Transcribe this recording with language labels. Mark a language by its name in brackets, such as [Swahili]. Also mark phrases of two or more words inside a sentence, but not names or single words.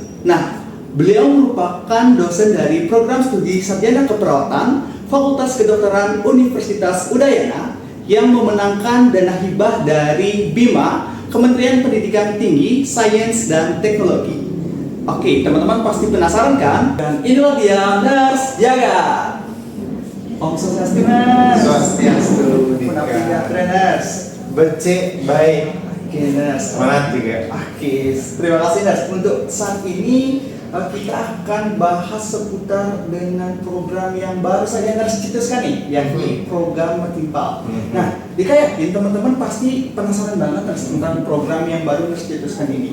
[Indonesian] Nah, beliau merupakan dosen dari program studi Sarjana Keperawatan Fakultas Kedokteran Universitas Udayana yang memenangkan dana hibah dari BIMA, Kementerian Pendidikan Tinggi, Sains dan Teknologi. Oke, teman-teman pasti penasaran kan? Dan inilah dia Nurse Jagat. [Balinese] Om Swastiastu, [Indonesian] Nurse. Swastiastu, [Balinese] Punapi Gatra, Nurse. Becek baik. [Indonesian] Oke, Nurse. Semangat juga. Oke, terima kasih Nurse. Untuk saat ini kita akan bahas seputar dengan program yang baru saja Nurse cetuskan nih, yakni program Metimpal. Nah, Dika yakin teman-teman pasti penasaran banget Nurse tentang program yang baru Nurse cetuskan ini.